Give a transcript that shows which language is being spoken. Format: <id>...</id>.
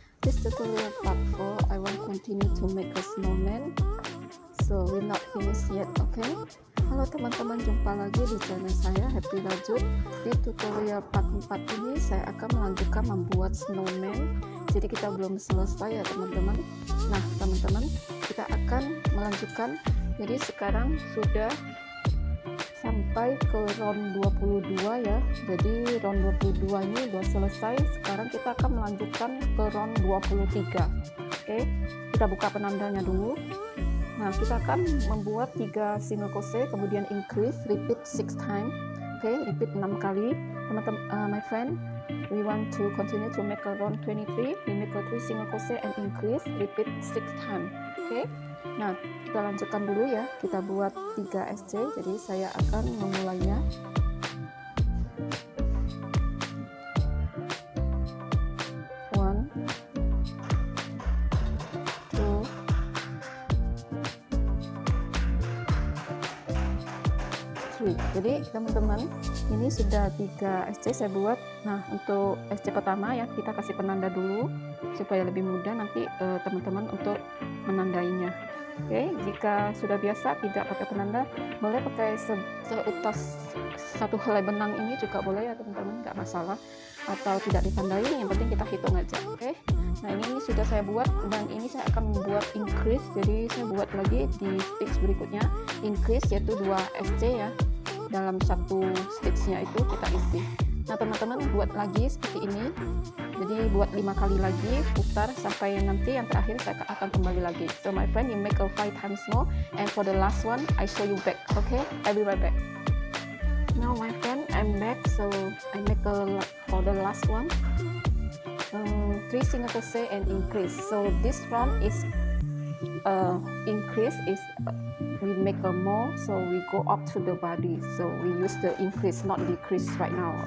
<en>This tutorial part 4, I will continue to make a snowman. So we're not finished yet, okay?</en> <id>Halo teman-teman, jumpa lagi di channel saya Happy Rajut. Di tutorial part 4 ini saya akan melanjutkan membuat snowman. Jadi kita belum selesai ya teman-teman. Nah teman-teman, kita akan melanjutkan. Jadi sekarang sudah sampai ke round 22 ya. Jadi round 22 ini udah selesai. Sekarang kita akan melanjutkan ke round 23. Oke, kita buka penandanya dulu. Nah, kita akan membuat 3 single crochet, kemudian increase, repeat 6 times.</id> <en>Oke, repeat</en> <id>6 kali. Teman-teman,</id> <en>my friend, we want to continue to make a round 23. We make a 3 single crochet and increase, repeat 6 times. Oke.</en> <id>Nah, kita lanjutkan dulu ya. Kita buat 3 SC. Jadi saya akan memulainya.</id> <en>One, two, three.</en> <id>Jadi teman-teman, ini sudah 3 SC saya buat. Nah, untuk SC pertama ya, kita kasih penanda dulu supaya lebih mudah nanti teman-teman untuk menandainya. Oke, jika sudah biasa tidak pakai penanda, boleh pakai seutas satu helai benang ini juga boleh ya teman-teman, nggak masalah, atau tidak ditandai, yang penting kita hitung aja. Oke, nah ini sudah saya buat dan ini saya akan membuat increase. Jadi saya buat lagi di stitch berikutnya increase, yaitu 2 SC ya, dalam satu stitchnya itu kita isi. Nah teman-teman, buat lagi seperti ini. Jadi buat 5 kali lagi, putar sampai nanti yang terakhir saya akan kembali lagi.</id> <en>So my friend, you make a 5 times more, and for the last one I show you back. Okay, I'll be right back. Now my friend, I'm back. So I make for the last one 3 single crochet and increase. So this round is increase is we make a more, so we go up to the body, so we use the increase not decrease right now.</en>